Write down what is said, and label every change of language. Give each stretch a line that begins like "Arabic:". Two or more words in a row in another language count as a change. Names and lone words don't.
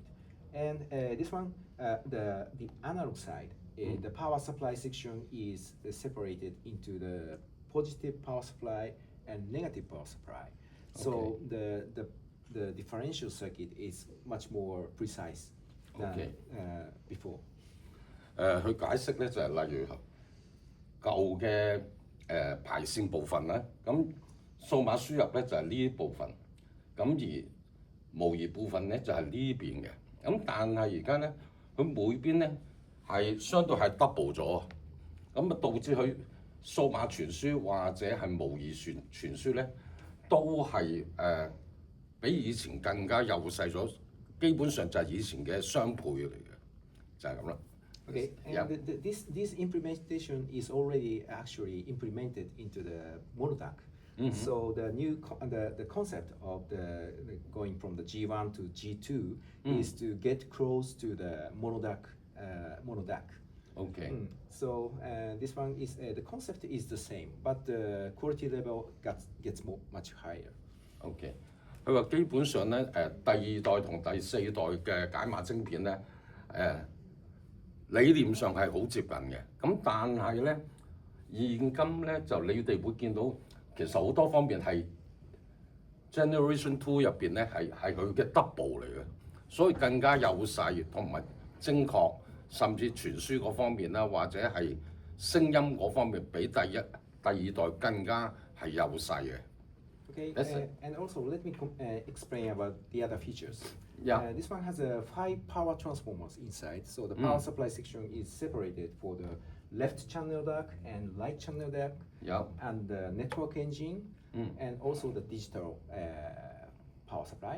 English: And this one, the analog side, the power supply section is separated into the positive power supply and negative power supply. So the differential circuit is much more precise than before.
Cantonese: 佢解釋咧就係例如舊嘅排線部分啦，咁數碼輸入咧就係呢部分，咁而模擬部分咧就係呢邊嘅，咁但係而家咧佢每邊咧係相對係 double 咗，咁啊導致佢數碼傳輸或者係模擬傳輸咧都係比以前更加幼細咗，基本上就係以前嘅雙倍嚟嘅，就係咁啦。
English: Okay, and this implementation is already actually implemented into the monodac. So the new the concept of the going from the G1 to G2 is to get close to the monodac. Okay. So this one is the concept is the same, but the quality level gets much higher.
Cantonese: Okay. 佢話基本上咧第二代同第四代嘅解碼晶片咧理念上係好接近嘅，咁但係咧現今咧就你哋會見到其實好多方面係
English: Generation Two
Cantonese: 入邊咧係佢嘅 double 嚟嘅，所以更加幼細同埋精確，甚至傳輸嗰方面啦，或者係聲音嗰方面比第二代更加係幼細嘅。
English: Okay, and also let me explain about the other features. Yeah. This one has 5 power transformers inside, so the power supply section is separated for the left channel DAC and right channel DAC, and the network engine, and also the digital power supply.